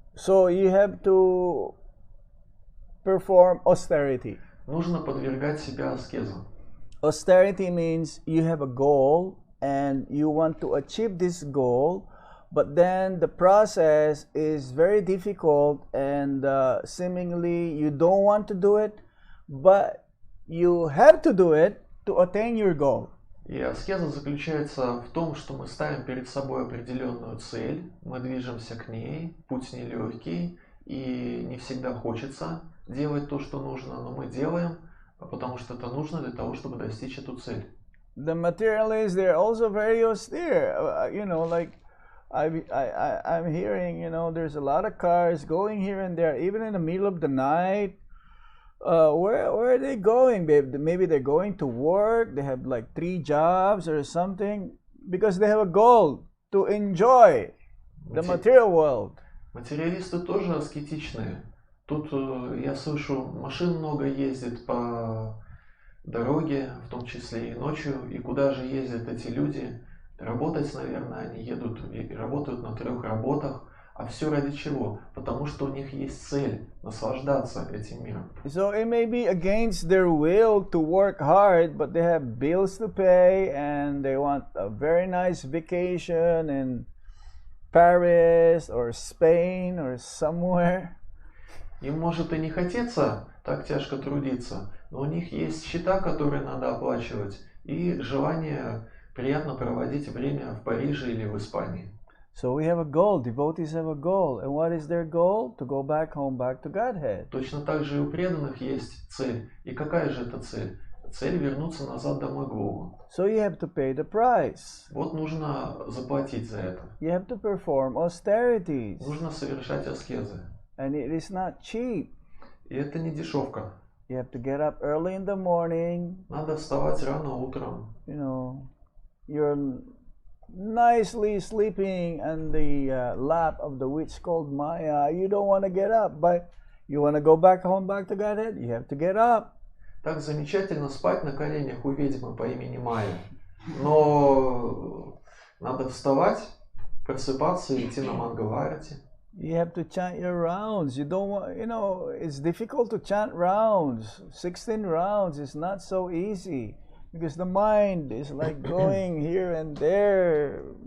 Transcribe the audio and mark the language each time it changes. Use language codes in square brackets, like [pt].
[en] So you have to perform austerity. [ru] Нужно подвергать себя аскезам. [en] Austerity means you have a goal and you want to achieve this goal, but then the process is very difficult and seemingly you don't want to do it, but you have to do it to attain your goal. [ru] И аскеза заключается в том, что мы ставим перед собой определенную цель, мы движемся к ней, путь нелегкий, и не всегда хочется делать то, что нужно, но мы делаем, потому что это нужно для того, чтобы достичь эту цель. [en] The materialists, they're also very austere. You know, like I'm hearing, you know, there's a lot of cars going here and there, even in the middle of the night. Where are they going, babe? Maybe they're going to work. They have like 3 jobs or something because they have a goal to enjoy the material world. [ru] Материалисты тоже аскетичные. Тут я слышу, машин много ездит по дороге, в том числе и ночью. И куда же ездят эти люди? Работать, наверное, они едут и работают на 3 работах. А все ради чего? Потому что у них есть цель наслаждаться этим миром. [en] So it may be against their will to work hard, but they have bills to pay and they want a very nice vacation in Paris or Spain or somewhere. [ru] Им может и не хотеться так тяжко трудиться, но у них есть счета, которые надо оплачивать, и желание приятно проводить время в Париже или в Испании. [en] So we have a goal. Devotees have a goal. And what is their goal? To go back home, back to Godhead. [ru] Точно так же и у преданных есть цель. И какая же это цель? Цель вернуться назад домой к Богу. [en] So you have to pay the price. [ru] Вот нужно заплатить за это. [en] You have to perform austerities. [ru] Нужно совершать аскезы. [en] And it is not cheap. [ru] И это не дешевка. [en] You have to get up early in the morning. [ru] Надо вставать рано утром. [en] You know, you're nicely sleeping on the lap of the witch called Maya. You don't want to get up, but you want to go back home, back to Godhead. You have to get up. [ru] Так замечательно спать на коленях у ведьмы по имени Майя. Но надо вставать, просыпаться и идти на Мангаларати. [en] You have to chant your rounds. You don't want, you know, it's difficult to chant rounds. 16 rounds is not so easy. Because the mind is like going here and there.